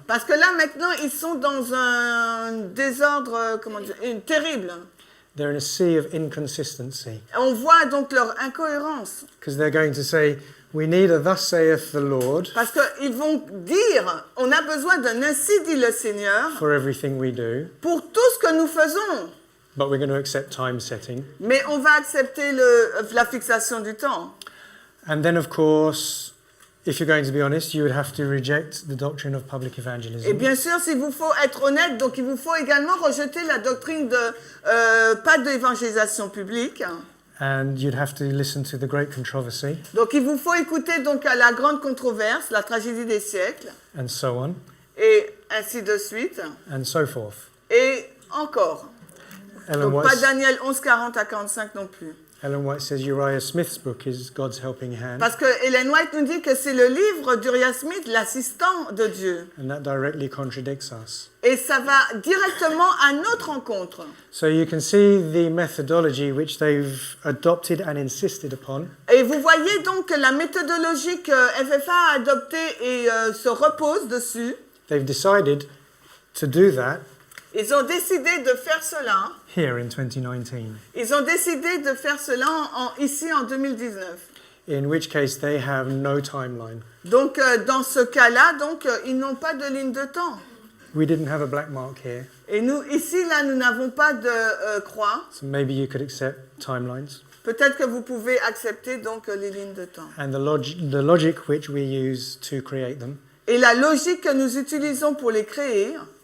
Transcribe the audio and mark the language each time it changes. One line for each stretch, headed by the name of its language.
French: Parce que là maintenant ils sont dans un désordre terrible.
English: They're in a sea of inconsistency.
French: On voit donc leur incohérence.
English: Because they're going to say, we need a thus saith the Lord
French: Parce qu'ils vont dire, on a besoin d'un ainsi dit le Seigneur
English: for everything we do,
French: pour tout ce que nous faisons.
English: but we're going to accept time setting.
French: Mais on va accepter la fixation du temps.
English: And then, of course, if you're going to be honest, you would have to reject the doctrine of public
French: Et
English: evangelism.
French: bien sûr, s'il vous faut être honnête, donc il vous faut également rejeter la doctrine de pas d'évangélisation publique.
English: And you'd have to listen to the great controversy
French: Donc il vous faut écouter donc à la grande controverse, la tragédie des siècles,
English: and so on
French: et ainsi de suite,
English: and so forth.
French: et encore.
English: Ellen
French: Donc pas
English: White,
French: Daniel 11, 40 à 45 non plus.
English: Ellen White says Uriah Smith's book is God's helping hand,
French: Parce que Ellen White nous dit que c'est le livre d'Uriah Smith, l'assistant de Dieu.
English: and that directly contradicts us.
French: Et ça va directement à notre rencontre.
English: So you can see the methodology which they've adopted and insisted upon.
French: Et vous voyez donc que la méthodologie que FFA a adoptée et se repose dessus,
English: They've decided to do that
French: ils ont décidé de faire cela.
English: here in 2019,
French: Ils ont décidé de faire cela ici en 2019.
English: in which case they have no timeline.
French: Donc dans ce cas-là, donc ils n'ont pas de ligne de temps.
English: We didn't have a black mark here,
French: Et nous ici là, nous n'avons pas de croix.
English: so maybe you could accept timelines.
French: Peut-être que vous pouvez accepter donc les lignes de temps.
English: And the logic which we use to create them.
French: Et la logique que nous utilisons pour les créer,